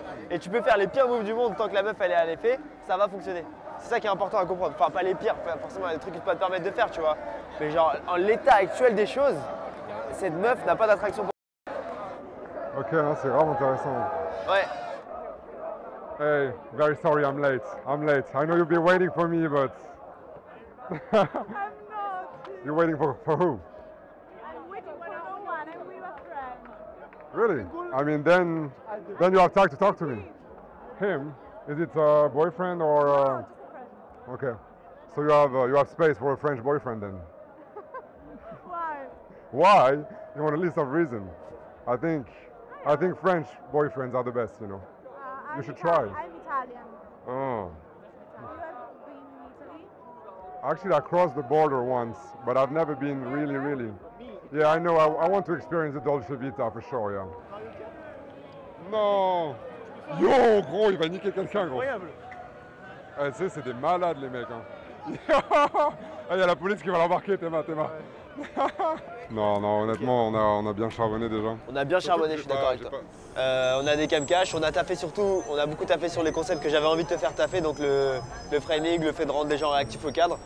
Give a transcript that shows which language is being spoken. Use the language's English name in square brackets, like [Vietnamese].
[French] Et tu peux faire les pires moves du monde, tant que la meuf elle est à l'effet, ça va fonctionner. C'est ça qui est important à comprendre. Enfin, pas les pires, forcément, il y a des trucs qui peuvent pas te permettre de faire, tu vois. Mais genre, en l'état actuel des choses, cette meuf n'a pas d'attraction pour... Ok, non, c'est vraiment intéressant. Ouais. [English] Hey, very sorry I'm late. I'm late. I know you've been waiting for me, but... I'm not. You're waiting for who? I'm waiting for no one. I'm with a friend. Really? I mean, then you have time to talk to me. Him? Is it a boyfriend or? No, just a friend. Okay. So you have space for a French boyfriend then? Why? Why? You want a list of reasons? I think French boyfriends are the best. You know. You should try. I'm Italian. Oh. You have been in Italy? Actually, I crossed the border once, but I've never been really. Yeah, I know. I want to experience the Dolce Vita for sure. Yeah. [French] Non. Yo, gros, il va niquer quelqu'un, gros. Incroyable. Ah, tu sais, c'est des malades, les mecs. Hein. Ah, il y a la police qui va l'embarquer, Théma. Non, honnêtement, on a bien charbonné déjà. On a bien charbonné, je suis d'accord avec toi. On a des cam cash, on a taffé surtout, on a beaucoup taffé sur les concepts que j'avais envie de te faire taffer, donc le framing, le fait de rendre les gens réactifs au cadre.